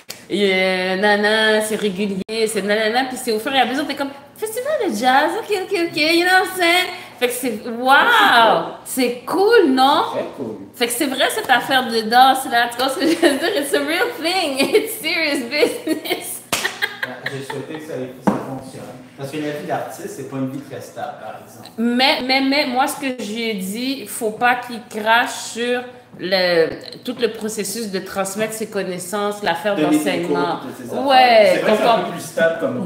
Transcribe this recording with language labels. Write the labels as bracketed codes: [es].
[fr] nana, c'est régulier, c'est nanana, puis c'est au fur et à mesure, t'es comme, festival de jazz, ok, [en] you know what I'm saying? [fr] Fait que c'est, wow! C'est cool, non? Très cool. Fait que c'est vrai cette affaire de danse là, tu vois ce que je veux dire? [en] It's a real thing, it's serious business. [fr] J'ai souhaité que ça fonctionne. Parce que la vie d'artiste, c'est pas une vie très stable, par exemple. Mais, moi, ce que j'ai dit, il faut pas qu'il crache sur tout le processus de transmettre ses connaissances, l'affaire d'enseignement. Ouais, c'est vrai que c'est un peu plus stable comme